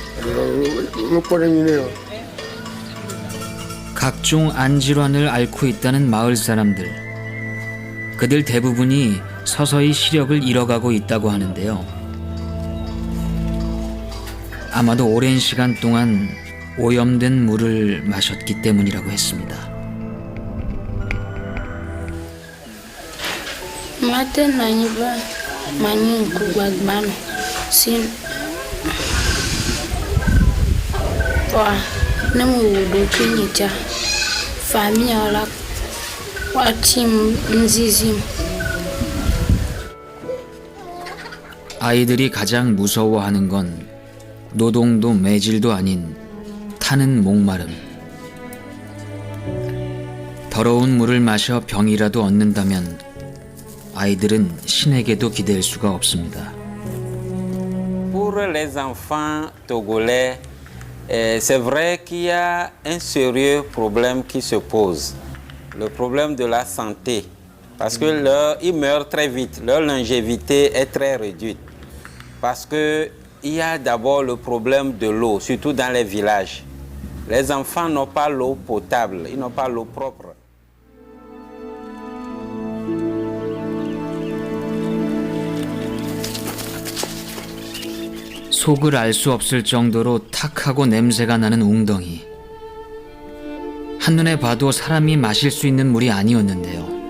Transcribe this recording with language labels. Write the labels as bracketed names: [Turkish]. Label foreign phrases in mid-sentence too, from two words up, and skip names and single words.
[Korean] 각종 안질환을 앓고 있다는 마을 사람들. 그들 대부분이 서서히 시력을 잃어가고 있다고 하는데요. 아마도 오랜 시간 동안 오염된 물을 마셨기 때문이라고 했습니다. Mate na nyiba mani kugbagban sin wa namu wudo kinyicha famia la watim nzizim. 아이들이 가장 무서워하는 건 노동도 매질도 아닌 타는 목마름. 더러운 물을 마셔 병이라도 얻는다면 아이들은 신에게도 기댈 수가 없습니다. [French] Pour les enfants togolais, c'est vrai qu'il y a un sérieux problème qui se pose. Le problème de la santé. Parce que ils meurent très vite, leur longévité est très réduite. Parce qu'il y a d'abord le problème de l'eau, surtout dans les villages. Les enfants n'ont pas l'eau potable, ils n'ont pas l'eau propre. [Korean] 속을 알 수 없을 정도로 탁하고 냄새가 나는 웅덩이. 한눈에 봐도 사람이 마실 수 있는 물이 아니었는데요.